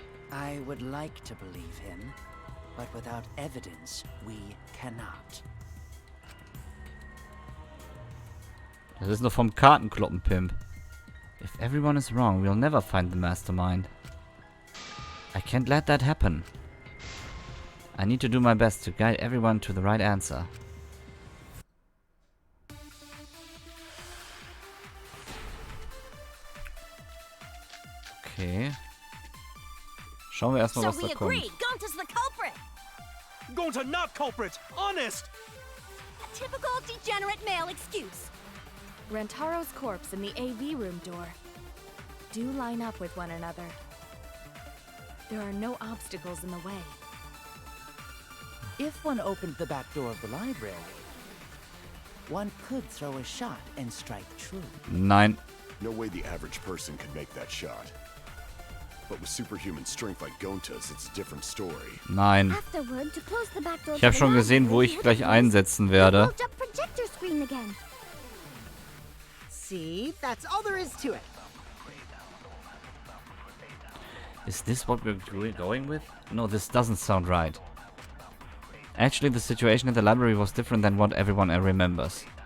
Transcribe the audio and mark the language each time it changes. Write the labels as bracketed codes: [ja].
[en] I would like to believe him, but without evidence, we cannot. [de] Das ist nur vom Kartenkloppen, Pimp. [en] If everyone is wrong, we'll never find the mastermind. I can't let that happen. I need to do my best to guide everyone to the right answer. Okay. [de] Schauen wir erstmal, was da kommt. [en] Gonta's the culprit. Gonta not culprit! Honest! A typical degenerate male excuse. Rantaro's corpse and the AV room door do line up with one another. There are no obstacles in the way. If one opened the back door of the library, one could throw a shot and strike true. [de] Nein. [en] No way the average person could make that shot. But with superhuman strength like Gonta's, it's a different story. [de] Nein. [en] Afterward, to close the back door [de] Ich habe schon gesehen, wo ich gleich einsetzen werde. [en] projector screen again. See, that's all there is to it. Is this what we're going with? No, this doesn't sound right. Actually, the situation in the library was different than what everyone remembers.